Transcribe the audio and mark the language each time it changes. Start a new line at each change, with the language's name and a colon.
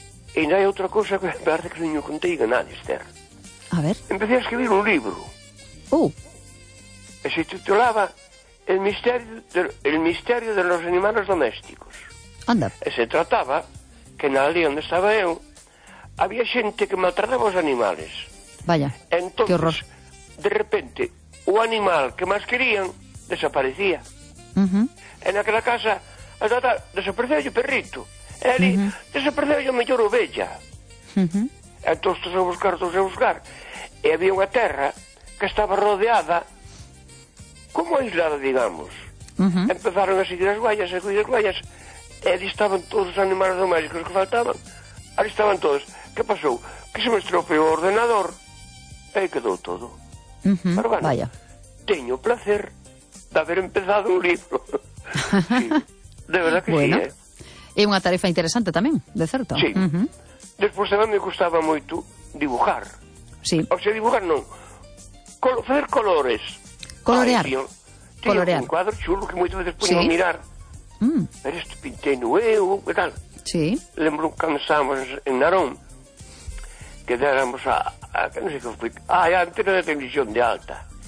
Galician: E ainda hai outra cousa que parece que non contei a nadie, Esther. A ver.
Spanish: Empecé a escribir un libro. E se titulaba El misterio de los animales domésticos. Anda.
Galician: E se trataba que na aldea onde estaba eu había xente que maltrataba os animales.
Spanish: Vaya, entonces, que horror.
Galician: De repente, o animal que máis querían desaparecía. En aquela casa, desapareceu o perrito. Eli, desapareceu a mellor ovella. Entón, todos a buscar. E había unha terra que estaba rodeada, como aislada, digamos. Empezaron a seguir as guallas, e ali estaban todos os animais domésticos que faltaban. Ali estaban todos. Que pasou? Que se me estropeou o ordenador, e aí quedou todo.
Spanish: Pero bueno, vaya.
Galician: Teño o placer de haber empezado un libro.
Spanish: Sí, de verdad que bueno. Sí, eh?
Galician: É unha tarefa interesante tamén, de certo. Sí. Despois tamén me gustaba moito dibujar. Sí. O sea, dibujar non. Fazer colores.
Spanish: Colorear. Ai, colorear. Un cuadro chulo que moito veces ponía a mirar.
Galician: Pero isto pintei no eu, e tal. Sí. Lembro cando estábamos en Narón, que éramos a non sei que foi, a antena de televisión de alta.